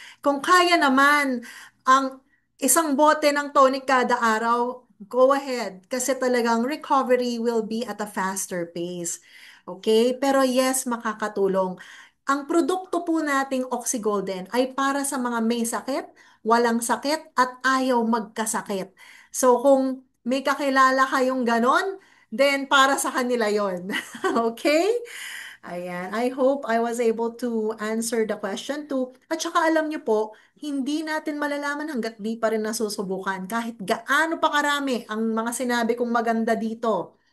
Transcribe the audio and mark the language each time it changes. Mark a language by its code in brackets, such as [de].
[tl] Kung kaya naman ang isang bote ng tonic kada araw, [en] go ahead. [tl] Kasi talagang [en] recovery will be at a faster pace. [tl] Okay? Pero yes, makakatulong. Ang produkto po nating Oxygolden ay para sa mga may sakit, walang sakit, at ayaw magkasakit. [en] So, [tl] kung may kakilala kayong ganon, then para sa kanila yon. Okay? Ayan. [en] I hope I was able to answer the question too. [tl] At saka alam nyo po, hindi natin malalaman hanggat di pa rin nasusubukan. Kahit gaano pa karami ang mga sinabi kong maganda dito.